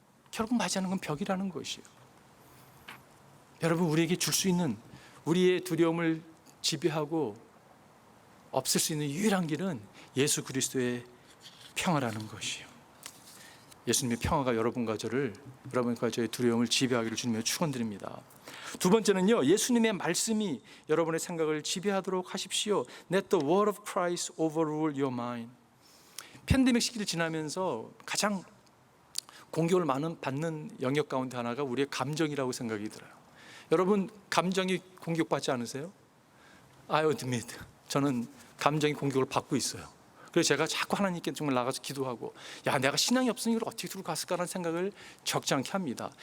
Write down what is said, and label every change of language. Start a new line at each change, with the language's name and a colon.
Korean: 결국 맞이하는 건 벽이라는 것이에요. 여러분, 우리에게 줄 수 있는, 우리의 두려움을 지배하고 없앨 수 있는 유일한 길은 예수 그리스도의 평화라는 것이에요. 예수님의 평화가 여러분과 저의 두려움을 지배하기를 주님의 축원드립니다. 두 번째는요, 예수님의 말씀이 여러분의 생각을 지배하도록 하십시오.
English: Let the word of Christ overrule your mind.
Korean: 팬데믹 시기를 지나면서 가장 공격을 많은 받는 영역 가운데 하나가 우리의 감정이라고 생각이 들어요. 여러분, 감정이 공격받지 않으세요?
English: I admit,
Korean: 저는 감정이 공격을 받고 있어요. 그래서 제가 자꾸 하나님께 정말 나가서 기도하고, 내가 신앙이 없으니 이걸 어떻게 들고 갔을까라는 생각을 적지 않게 합니다.